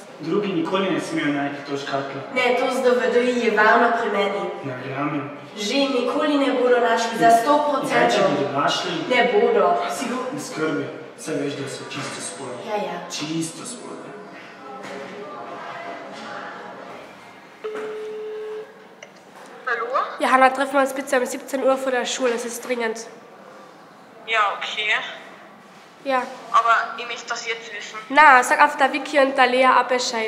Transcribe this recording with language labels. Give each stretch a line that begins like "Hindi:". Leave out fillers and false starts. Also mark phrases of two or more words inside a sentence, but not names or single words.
Slovenian: Drugi nikoli ne smejo najti to škatlo. Ne, to z DVD je varno pri meni. Ne verjamem. Že nikoli ne bodo našli, za 100%. Kaj če bodo našli? Ne bodo. Ne skrbi, saj veš, da so čisto spodaj. Ja. Čisto spodaj.
German: Hallo? Johanna, treffen wir uns bitte um 17 Uhr vor der Schule, es ist dringend. Ja, okay. Ja. Aber ich möchte das jetzt wissen. Na, sag auf der Vicky und der Lea ab Bescheid.